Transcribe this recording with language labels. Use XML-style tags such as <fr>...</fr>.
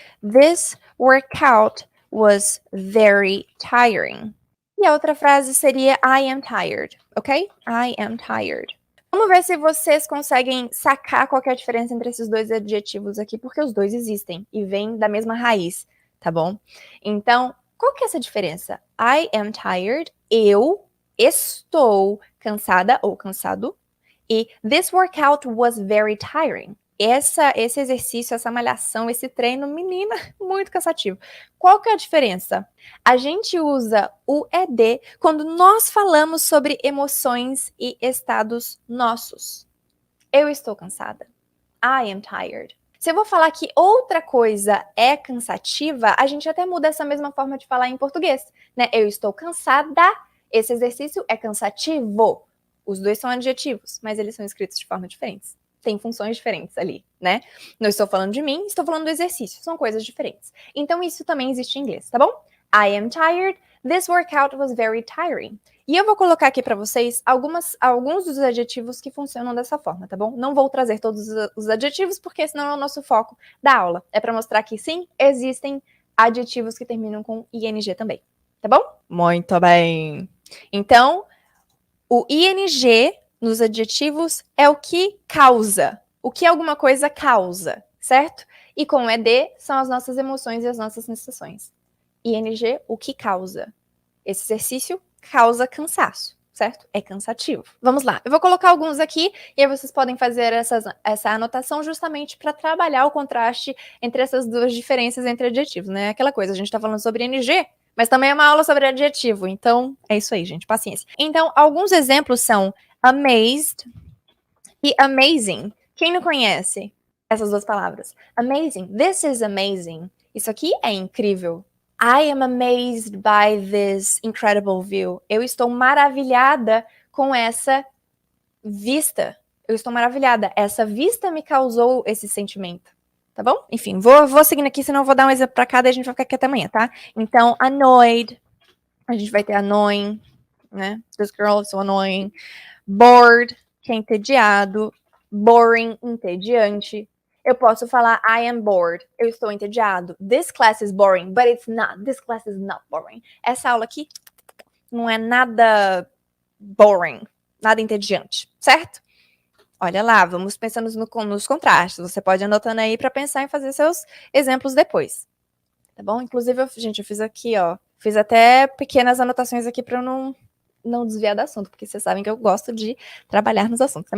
<en>This workout was very tiring.</en> <pt>E a outra frase seria</pt> <en>I am tired, ok? I am tired.</en> <pt>Vamos ver se vocês conseguem sacar qual é a diferença entre esses 2 adjetivos aqui, porque os 2 existem e vêm da mesma raiz, tá bom? Então, qual que é essa diferença?</pt> <en>I am tired,</en> <pt>eu estou cansada ou cansado.</pt> <en>E this workout was very tiring.</en> <pt>Esse exercício, essa malhação, esse treino, menina, muito cansativo. Qual que é a diferença? A gente usa o ed quando nós falamos sobre emoções e estados nossos. Eu estou cansada.</pt> <en>I am tired.</en> <pt>Se eu vou falar que outra coisa é cansativa, a gente até muda essa mesma forma de falar em português, né? Eu estou cansada Esse exercício é cansativo. Os dois são adjetivos, mas eles são escritos de forma diferentes. Tem funções diferentes ali, né? Não estou falando de mim, estou falando do exercício. São coisas diferentes. Então, isso também existe em inglês, tá bom?</pt> <en>I am tired. This workout was very tiring.</en> <pt>E eu vou colocar aqui para vocês alguns dos adjetivos que funcionam dessa forma, tá bom? Não vou trazer todos os adjetivos, porque senão é o nosso foco da aula. É para mostrar que sim, existem adjetivos que terminam com ing também, tá bom? Muito bem. Então, o ing nos adjetivos é o que causa. O que alguma coisa causa, certo? E com o ed são as nossas emoções e as nossas sensações. ing, o que causa. Esse exercício causa cansaço, certo? É cansativo. Vamos lá, eu vou colocar alguns aqui e aí vocês podem fazer essa anotação justamente para trabalhar o contraste entre essas duas diferenças entre adjetivos, né? Aquela coisa, a gente tá falando sobre ing, mas também é uma aula sobre adjetivo, então é isso aí, gente, paciência. Então, alguns exemplos são amazed e amazing. Quem não conhece essas duas palavras?</pt> <en>Amazing, this is amazing.</en> <pt>Isso aqui é incrível.</pt> <en>I am amazed by this incredible view.</en> <pt>Eu estou maravilhada com essa vista. Eu estou maravilhada. Essa vista me causou esse sentimento. Tá bom? Enfim, vou seguindo aqui, senão eu vou dar um exemplo pra cada e a gente vai ficar aqui até amanhã, tá? Então, annoyed. A gente vai ter annoying, né?</pt> <en>This girl is so annoying.</en> <pt>Bored, que é entediado. Boring, entediante. Eu posso falar</pt> <en>I am bored.</en> <pt>Eu estou entediado.</pt> <en>This class is boring, but it's not. This class is not boring.</en> <pt>Essa aula aqui não é nada boring, nada entediante, certo? Olha lá, vamos pensando nos contrastes. Você pode ir anotando aí para pensar em fazer seus exemplos depois. Tá bom? Inclusive, eu fiz aqui, ó. Fiz até pequenas anotações aqui para eu não desviar do assunto, porque vocês sabem que eu gosto de trabalhar nos assuntos. Né?</pt>